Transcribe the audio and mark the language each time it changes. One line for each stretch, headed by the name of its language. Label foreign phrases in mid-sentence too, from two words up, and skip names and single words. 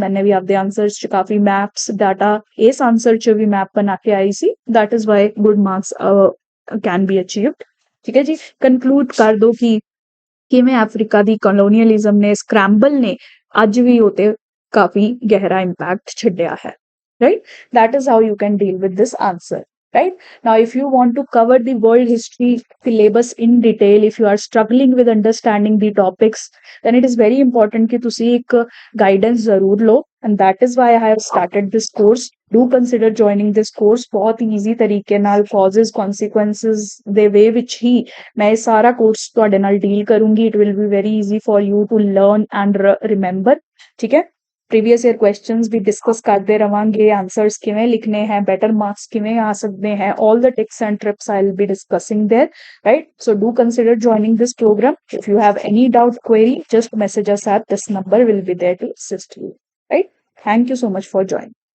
Punjabi: ਮੈंने ਵੀ ਆਪਦੇ ਆਂਸਰਸ 'ਚ ਕਾਫੀ
English: maps data
Punjabi: ਇਸ ਆਂਸਰ 'ਚ ਵੀ ਮੈਪ ਬਣਾ ਕੇ ਆਈ ਸੀ,
English: that is why good marks can be achieved.
Punjabi: ਠੀਕ ਹੈ ਜੀ, ਕਨਕਲੂਡ ਕਰ ਦੋ ਕਿ ਕਿਵੇਂ ਅਫਰੀਕਾ ਦੀ ਕਲੋਨੀਅਲਿਜ਼ਮ ਨੇ, ਸਕ੍ਰੈਂਬਲ ਨੇ ਅੱਜ ਵੀ ਉਹ ਤੇ ਕਾਫੀ ਗਹਿਰਾ ਇੰਪੈਕਟ ਛੱਡਿਆ ਹੈ।
English: Right, that is how you can deal with this answer. Right, now if you want to cover the world history syllabus in detail, if you are struggling with understanding the topics, then it is very important
Punjabi: ਕਿ ਤੁਸੀਂ ਇੱਕ guidance ਜ਼ਰੂਰ ਲਓ,
English: and that is why I have started this course. Do consider joining this course।
Punjabi: ਬਹੁਤ easy ਤਰੀਕੇ ਨਾਲ
English: causes consequences
Punjabi: ਦੇ way ਵਿੱਚ ਹੀ ਮੈਂ ਇਹ ਸਾਰਾ ਕੋਰਸ ਤੁਹਾਡੇ ਨਾਲ ਡੀਲ ਕਰੂੰਗੀ।
English: it will be very easy for you to learn and remember।
Punjabi: ਠੀਕ ਹੈ,
English: previous year questions
Punjabi: ਵੀ ਡਿਸਕਸ ਕਰਦੇ ਰਹਾਂਗੇ,
English: आंसर्स
Punjabi: ਕਿਵੇਂ ਲਿਖਣੇ ਹਨ,
English: better marks
Punjabi: ਕਿਵੇਂ ਆ ਸਕਦੇ ਹਨ,
English: all the tips and trips I will be discussing there. right, so do consider joining this program। if you have any doubt, query, just message us at this number, will be there to assist you। Right, thank you so much for joining।